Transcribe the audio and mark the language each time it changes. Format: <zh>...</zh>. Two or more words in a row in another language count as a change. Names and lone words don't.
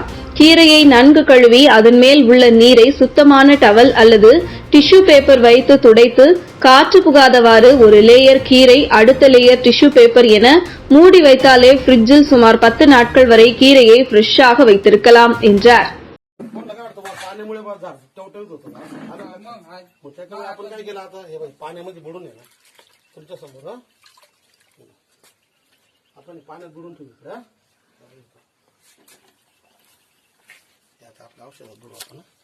<ta>கீரையை நன்கு கழுவி அதன் மேல் உள்ள நீரை சுத்தமான டவல் அல்லது டிஷ்யூ பேப்பர் வைத்து துடைத்து காற்று புகாதவாறு ஒரு லேயர் கீரை, அடுத்த லேயர் டிஷ்யூ பேப்பர் என மூடி வைத்தாலே ஃப்ரிட்ஜில் சுமார் 10 நாட்கள் வரை கீரையை ஃப்ரெஷ்ஷாக வைத்திருக்கலாம் என்றார்.</ta> <mr>पाण्यामुळे टवटवीत होतं ना. मग त्याच्यामुळे आपण काय केलं आता, हे बघ पाण्यामध्ये बुडून आहे ना तुमच्या समोर. आपण पाण्यात बुडून ठेवू इकडे. आता आपल्या औषधात बुडू आपण.</mr>